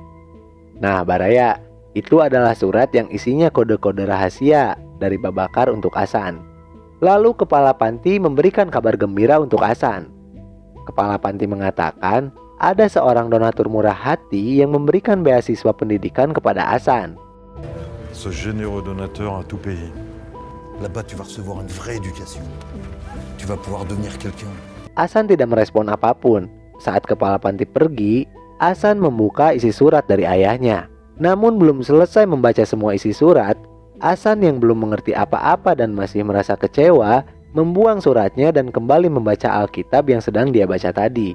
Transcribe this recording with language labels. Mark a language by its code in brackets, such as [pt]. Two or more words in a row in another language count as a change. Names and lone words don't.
[id] Nah, Baraya, itu adalah surat yang isinya kode-kode rahasia dari Babacar untuk Hasan. Lalu kepala panti memberikan kabar gembira untuk Hasan. Kepala panti mengatakan ada seorang donatur murah hati yang memberikan beasiswa pendidikan kepada Hasan. [fr] Ce généreux donateur a tout payé. Là-bas, tu vas recevoir une vraie éducation. Tu vas pouvoir devenir quelqu'un. [id] Hasan tidak merespon apapun. Saat kepala panti pergi, Hasan membuka isi surat dari ayahnya. Namun belum selesai membaca semua isi surat, Hasan yang belum mengerti apa-apa dan masih merasa kecewa, membuang suratnya dan kembali membaca Alkitab yang sedang dia baca tadi.